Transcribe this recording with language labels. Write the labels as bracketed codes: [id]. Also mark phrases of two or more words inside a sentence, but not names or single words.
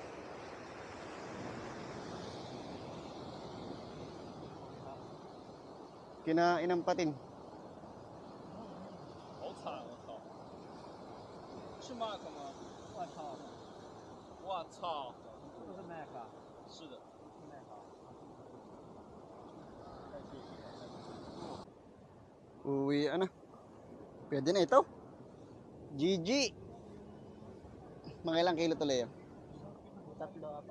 [tl] Kinain ng patin. [zh] 好惨，我操！是 Mark 吗？我操！我操！这是 Mark 啊？是的。 [tl] Uwi na. Pwede na ito. GG. Mga ilang kilo to, Leo? Tatlo, apat.